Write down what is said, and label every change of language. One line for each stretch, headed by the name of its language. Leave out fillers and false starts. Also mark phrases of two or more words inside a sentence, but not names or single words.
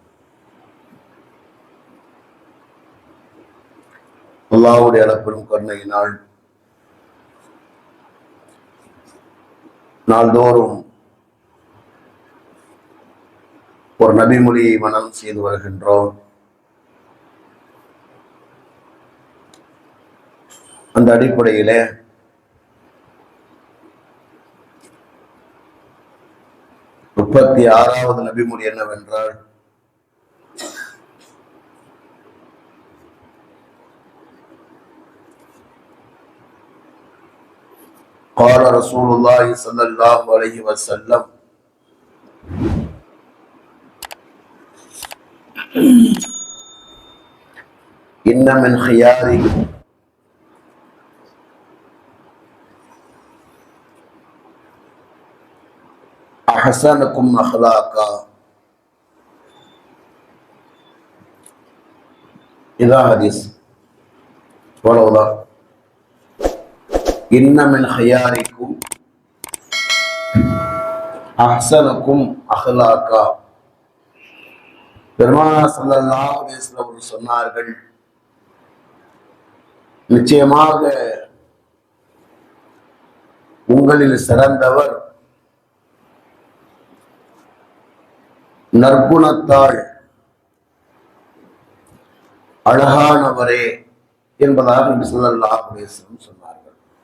Tamil: அல்லாஹ்வுடைய அளப்பெரும் கருணையினால் நாள்தோறும் ஒரு நபிமொழியை மனம் செய்து வருகின்றோம். அந்த அடிப்படையிலே 36வது நபிமொழி என்னவென்றால்,
Arabic: قال رسول الله صلى الله عليه وسلم إن من خياركم أحسنكم أخلاقا.
Tamil: இதுதான் ஹதீஸ். அவ்வளவுதான்.
Arabic: إن من خياركم أحسنكم أخلاقا.
Tamil: பெருமானார்
Arabic: صلى الله عليه وسلم
Tamil: சொன்னார்கள், நிச்சயமாக உங்களில் சிறந்தவர் நற்குணத்தால் அழகானவரே என்பதாக நபி
Arabic: صلى الله عليه وسلم
Tamil: சொன்னார்கள்.